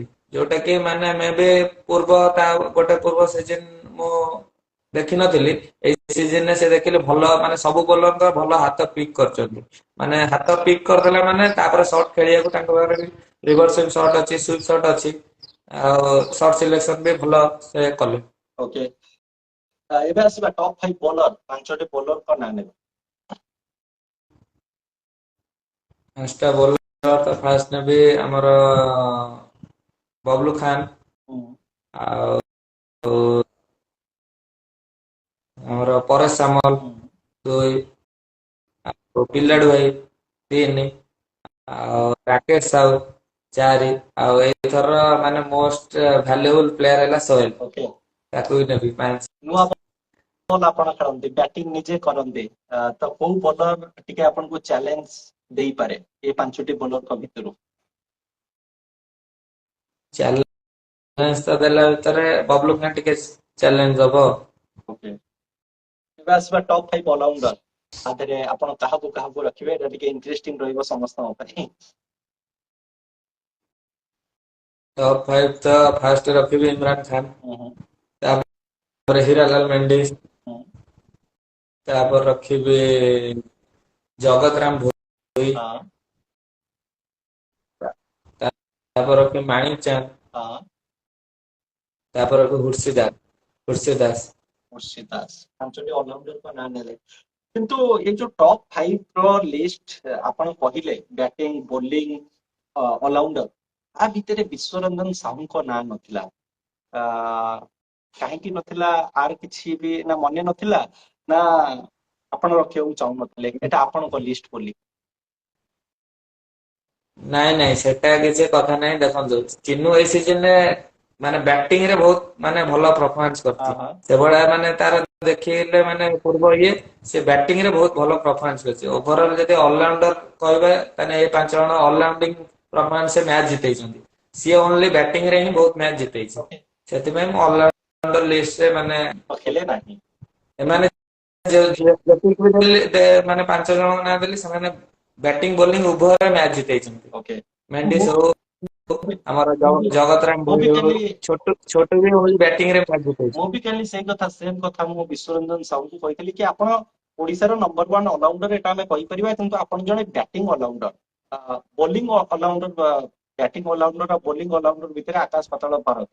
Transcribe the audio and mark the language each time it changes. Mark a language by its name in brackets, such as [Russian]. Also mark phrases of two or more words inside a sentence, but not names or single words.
[Odia] ଯୋଉଟା କି ମାନେ ମେ ବି ଗୋଟେ ପୂର୍ବ ସିଜିନ୍ ମୁଁ ଦେଖିନଥିଲି। ଏଇ ସିଜିନରେ ସେ ଦେଖିଲି ଭଲ ମାନେ ସବୁ ବୋଲର ଭଲ ହାତ ପିକ୍ କରିଛନ୍ତି। ମାନେ ହାତ ପିକ୍ କରିଦେଲା ମାନେ ତାପରେ ସର୍ଟ ଖେଳିବାକୁ ତାଙ୍କ ପାଖରେ [English] reverse sweep shot [Odia] ଅଛି [English] sweep shot [Odia] ଅଛି। ଆଉ [English] shot selection [Odia] ବି ଭଲ ସେ କଲେ। ଓକେ ଏବେ ଆସିବା [English] top 5 bowler [Odia] ପାଞ୍ଚଟି ବୋଲର କୁ ନା ନେବେ। ପାଞ୍ଚଟା ବୋଲର ତ ଫାଷ୍ଟ ନେବି ଆମର ବବଲୁ ଖାନ୍ हम्म, ଆଉ ଆମର ପରେଶ ସାମଲ हम्म, 2 ଆଉ ପିଲାଡୁ ଭାଇ 3 ଆଉ ରାକେଶ ସାହୁ 4 ଆଉ ଏଇଥର ମାନେ [English] most valuable player [Odia] ହେଲା ସୋହେଲ ओके ତାକୁ ବି ନେବି 5। ନୂଆ ବଲ ଆପଣ ଖେଳନ୍ତି ବ୍ୟାଟିଂ ନିଜେ କରନ୍ତି ତ କୋ ବୋଲର ଟିକେ ଆପଣଙ୍କୁ ଚ୍ୟାଲେଞ୍ଜ ଦେଇ ପାରେ ଏ ପାଞ୍ଚଟି ବୋଲର କୁ ଭିତରୁ। ଚ୍ୟାଲେଞ୍ଜ ତ ଦେଲା ଭିତରେ ବବଲୁ ଖାନ୍ ଟିକେ ଚ୍ୟାଲେଞ୍ଜ ହବ। ଓକେ ଏବେ ଆସିବା [English] top 5 all-rounder [Odia] ଆଧାରେ ଆପଣ କାହାକୁ ରଖିବେ ଏଟା ଟିକେ ଇଣ୍ଟରେଷ୍ଟିଂ ରହିବ ସମସ୍ତ ପାଇଁ। ଟପ୍ 5 ତ ଫାଷ୍ଟ ରଖିବି ଇମରାନ ଖାନ୍, हम्म, ତାପରେ ହିରାଲାଲ ମେଣ୍ଡିସ, हम्म, ତାପରେ ରଖିବି ଜଗତ ରାମ ଭୋଇ, हाँ ତାପରେ ରଖିବି ମାଣିକ ଚାନ୍ଦ, हाँ ତାପରେ ରଖିବି ହୁର୍ଷି ଦାସ। ମୁର୍ଶୀ ଦାସ ପାଞ୍ଚଟି ଅଲରାଉଣ୍ଡର କୁ ନା ନେଲେ କିନ୍ତୁ ଏ ଯୋ ଟପ 5 ର ଲିଷ୍ଟ ଆପଣ କହିଲେ [English] batting bowling all-rounder [Odia] ଆ ଭିତରେ ବିଶ୍ୱରଞ୍ଜନ ସାହୁ କୁ ନା ନଥିଲା କାହିଁକି ନଥିଲା ଆଉ କିଛି ବି ନା ମନେ ନଥିଲା ନା ଆପଣ ରଖିଓ ଚାହୁଁ ନଥିଲେ ଏଟା ଆପଣଙ୍କ ଲିଷ୍ଟ ବୋଲି। ନାଇଁ ସେଟା କିଛି କଥା ନାହିଁ। ଦେଖନ୍ତୁ ଚିନୁ ଏଇ ସିଜନରେ ମାନେ ବ୍ୟାଟିଂ ରେ ବହୁତ ମାନେ ଭଲ ପରଫରମାନ୍ସ हाँ କରିଛି। हाँ ସେଭଳିଆ ମାନେ ତାର ଦେଖିଲେ ମାନେ ପୂର୍ବ ସେ ବ୍ୟାଟିଂ ରେ ବହୁତ ଭଲ ପରଫରମାନ୍ସ କରିଛି। ଓଭରଅଲ ଯଦି ଅଲରାଉଣ୍ଡର କହିବେ ତାହେଲେ ଏ 5 ଜଣ [English] all-rounding performance match [Odia] ଜିତେଇଛନ୍ତି। ସିଏ [English] only batting [Odia] ରେ ହିଁ ବହୁତ ମ୍ୟାଚ୍ ଜିତେଇଛି। ओके ସେଥିପାଇଁ ମୁଁ ଅଲରାଉଣ୍ଡର ଲିଷ୍ଟରେ ମାନେ ତ ଖେଳେ ନାହିଁ। ଏମାନେ ଯେତିକି ବି ମାନେ 5 ଜଣଙ୍କ ନାଁ ଦେଲି ସେମାନେ [English] batting bowling [Odia] ଉଭୟରେ ମ୍ୟାଚ୍ ଜିତେଇଛନ୍ତି। ओके ମେଣ୍ଡିସ୍ ହଉ ଆମର ଜଗତ ରାମ ମୁଁ ଭୋଇ ବି ହଉ କାଲି ଛୋଟୁ ବି ହଉ ବ୍ୟାଟିଂ ରେ ମ୍ୟାଚ୍ ଜିତେଇଛି। ମୁଁ ବି କାଲି ସେମ୍ କଥା ମୁଁ ବିଶ୍ୱରଞ୍ଜନ ସାହୁଙ୍କୁ କହିଥିଲି କି ଆପଣ ଓଡିଶାର ନମ୍ବର 1 ଅଲରାଉଣ୍ଡର ଏଟା ଆମେ କହିପାରିବା କିନ୍ତୁ ଆପଣ ଜଣେ [English] batting all-rounder bowling all-rounder batting all-rounder [Odia] ଆଉ [English] bowling all-rounder [Odia] ଭିତରେ ଆକାଶ ପାତାଳ ଫରକ।